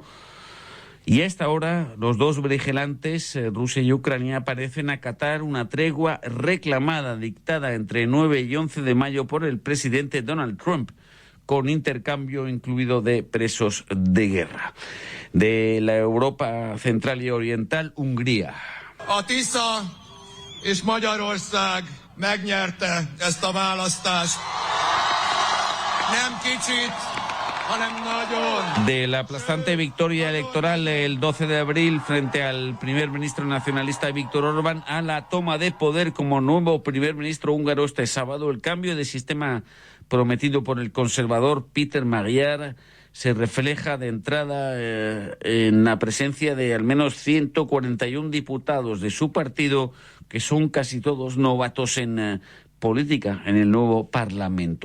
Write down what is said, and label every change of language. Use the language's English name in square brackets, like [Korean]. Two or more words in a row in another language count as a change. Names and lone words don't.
[Spanish] Y a esta hora, los dos beligerantes, Rusia y Ucrania, parecen acatar una tregua reclamada, dictada entre 9 y 11 de mayo por el presidente Donald Trump, con intercambio incluido de presos de guerra. De la Europa central y oriental, Hungría. [Hungarian] A Tisza és Magyarország megnyerte ezt a választást. Nem kicsit, hanem nagyon. [Spanish] De la aplastante victoria electoral el 12 de abril frente al primer ministro nacionalista Viktor Orbán a la toma de poder como nuevo primer ministro húngaro este sábado, el cambio de sistema prometido por el conservador Péter Magyar se refleja de entrada en la presencia de al menos 141 diputados de su partido, que son casi todos novatos en política en el nuevo Parlamento.